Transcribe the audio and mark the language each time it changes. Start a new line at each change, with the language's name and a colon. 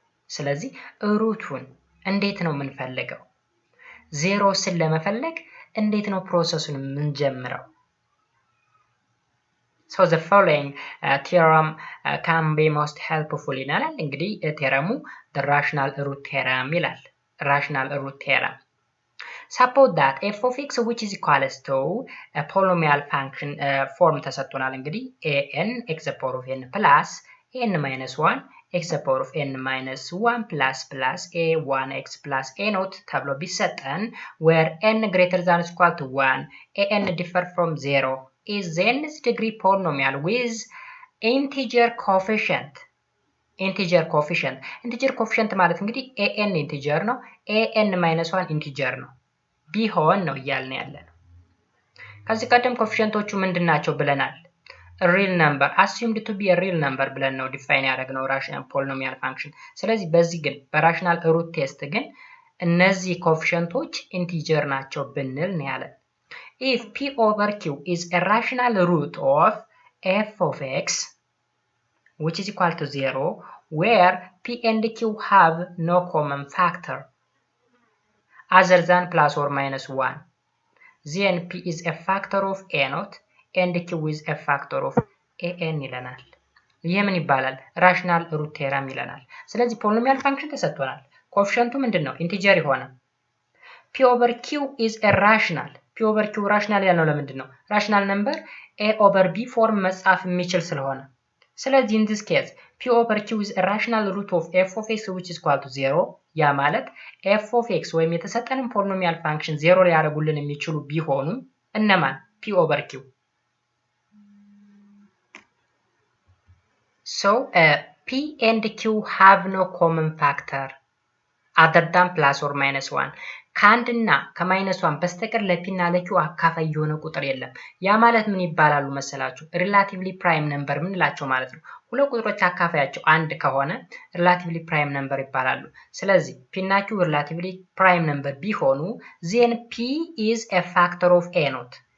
Amharic: ስለዚህ ሩቱን እንዴት ነው የምንፈልገው? ዜሮስን ለመፈለግ እንዴት ነው ፕሮሰሱን የምንጀምረው?
English: So the following theorem can be most helpful
Amharic: ይላል። እንግዲህ ቴረሙ
English: the rational root theorem ይላል። rational root theorem. Suppose that f of x which is equals to a polynomial function form
Amharic: ተሰጥቶናል። እንግዲህ
English: an x the power of n plus n minus 1 x the power of n minus 1 plus a 1x plus a naught
Amharic: ተብሎ ቢሰጠን
English: where n greater than or equal to 1 an differ from 0 is the nth degree polynomial with integer coefficient.
Amharic: integer coefficient ማለት እንግዲህ an integer ነው an minus 1 integer ነው ቢሆን ነው እያልን ያለነው። ከዚህ ቀደም ኮኤፊሺየንቶቹ ምንድናቸው ብለናል?
English: real number assumed to be a real number
Amharic: ብለን ነው ዲፋይን ያደረግነው
English: rational polynomial function።
Amharic: ስለዚህ በዚህ ግን በራሽናል ሩት ቴስት ግን እነዚህ ኮኤፊሺየንቶች ኢንቲጀር ናቸው ብንል ነው ያለን።
English: if p over q is a rational root of f of x which is equal to 0 where p and q have no common factor other than plus or minus 1, then p is a factor of a naught and q is a factor of an
Amharic: ይለናል። ይሄ ምን ይባላል? ራሽናል ሩት ቴረም ይለናል። ስለዚህ ፖሊኖሚያል ፋንክሽን ተሰጥቶናል። ኮኤፊሺየንቱ ምንድነው? ኢንቲጀር የሆነ p over q is a rational p over q ራሽናል ያልነው ለምንድን ነው? ራሽናል ነምበር a over b ፎርም መጻፍ የሚችል ስለሆነ። ስለዚህ
English: in this case p over q is a rational root of f of x which is equal to 0
Amharic: ያ ማለት f of x ወይም የተሰጠንን ፖሊኖሚያል ፋንክሽን 0 ሊያደርጉልን የሚችሉ ቢሆኑ እነማን? p over q.
English: So p and q have no common factor other than plus or minus 1.
Amharic: ከአንድና ከማይነስ 1 በስተቀር ለፒና ለኪው አካፋይ የሆነ ቁጥር የለም። ያ ማለት ምን ይባላሉ መሰላችሁ? ሪላቲቭሊ ፕራይም ነምበር ምንላቸው ማለት ነው። ሁለት ቁጥሮች አካፋያቸው አንድ ከሆነ ሪላቲቭሊ ፕራይም ነምበር ይባላሉ። ስለዚህ ፒ እና ኪው ሪላቲቭሊ ፕራይም ነምበር ቢሆኑ
English: then p is a factor of a naught.